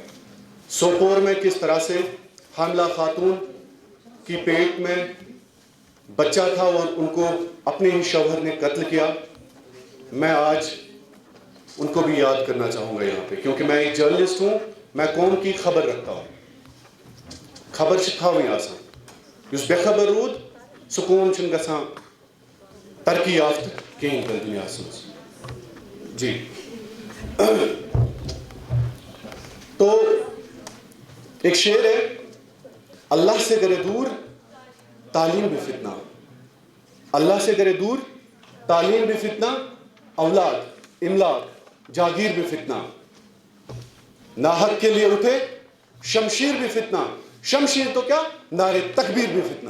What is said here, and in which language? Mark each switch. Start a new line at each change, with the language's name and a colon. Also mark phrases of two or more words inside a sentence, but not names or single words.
Urdu: سوپور میں کس طرح سے حاملہ خاتون کی پیٹ میں بچہ تھا اور ان کو اپنے ہی شوہر نے قتل کیا، میں آج ان کو بھی یاد کرنا چاہوں گا یہاں پہ، کیونکہ میں ایک جرنلسٹ ہوں، میں قوم کی خبر رکھتا ہوں۔
Kashmiri: خبر چھِ تھاوٕنۍ آسان، یُس بے خبر روٗد سُہ قوم چھُنہٕ گژھان ترقی یافتہٕ کِہیٖنۍ تہِ دُنیاہس منٛز۔
Urdu: جی تو ایک شعر ہے، اللہ سے کرے دور تعلیم بھی فتنہ، اللہ سے کرے دور تعلیم بھی فتنہ، اولاد املاک جاگیر بھی فتنہ، ناحق کے لیے اٹھے شمشیر بھی فتنہ، شمشیر تو کیا نعرے تکبیر بھی فتنہ۔